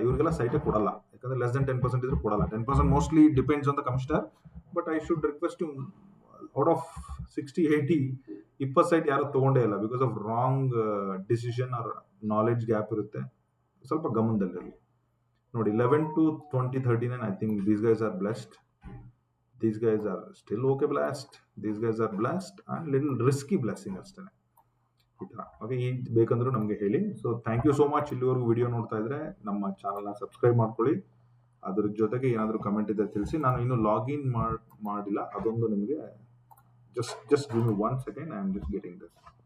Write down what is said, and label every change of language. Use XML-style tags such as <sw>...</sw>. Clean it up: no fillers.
<kn>ಇವರಿಗೆಲ್ಲ ಸೈಟೇ ಕೊಡಲ್ಲ, ಯಾಕಂದ್ರೆ</kn> <en>less than 10%</en> <kn>ಇದ್ರೆ ಕೊಡಲ್ಲ.</kn> <en>10% mostly depends on the commissioner. But I should request you, out of 60, 80, 20 site</en> <kn>ಯಾರು ತಗೊಂಡೇ ಇಲ್ಲ,</kn> <en>Because of wrong decision or knowledge gap ಇರುತ್ತೆ.</en> <kn>ಸ್ವಲ್ಪ ಗಮನದಲ್ಲಿರಲಿ ನೋಡಿ.</kn> <en>11 to 20, 39, I think these guys are blessed. These guys are still okay blessed. These guys are blessed and little risky blessing ಅಷ್ಟೇ.</en> <kn>ಈ ತರ. Okay, ಈ ಬೇಕಂದ್ರೂ ನಮಗೆ ಹೇಳಿ.</kn> <en>So thank you so much.</en> <kn>ಇಲ್ಲಿವರೆಗೂ ವಿಡಿಯೋ ನೋಡ್ತಾ ಇದ್ರೆ ನಮ್ಮ ಚಾನಲ್ನ ಸಬ್ಸ್ಕ್ರೈಬ್ ಮಾಡ್ಕೊಳ್ಳಿ. ಅದ್ರ ಜೊತೆಗೆ ಏನಾದರೂ ಕಮೆಂಟ್ ಇದೆ ತಿಳಿಸಿ. ನಾನು ಇನ್ನು ಲಾಗಿನ್ ಮಾಡಿಲ್ಲ, ಅದೊಂದು ನಿಮಗೆ</kn> <en>Just give me 1 second. I am just getting this.</en>